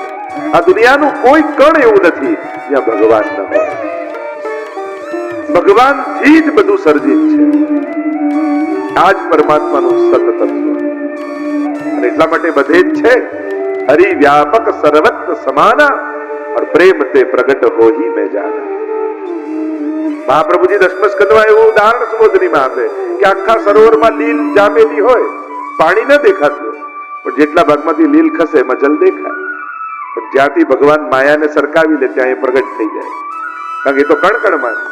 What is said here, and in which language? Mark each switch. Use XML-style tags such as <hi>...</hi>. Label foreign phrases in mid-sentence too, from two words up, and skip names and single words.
<gu>આ દુનિયાનું કોઈ કણ એવું નથી જ્યાં ભગવાન ન હોય. ભગવાનથી જ બધું સર્જિત છે. આ જ પરમાત્માનું સત તત્વ. અને એટલા માટે બધે જ છે</gu> <awa>हरि व्यापक सर्वत्र समाना और प्रेम ते प्रगट हो ही मैं जाना.</awa> <gu>મહાપ્રભુજી દસમ સ્કંદમાં એવું ઉદાહરણ સુબોધનીમાં આપે કે આખા સરોવરમાં લીલ જામેલી હોય, પાણી ન દેખાતું, પણ જેટલા ભાગમાંથી લીલ ખસે એમાં જલ દેખાય. પણ જ્યાંથી ભગવાન માયાને સરકાવી લે ત્યાં એ પ્રગટ થઈ જાય, કારણ કે એ તો કણ કણમાં છે.</gu>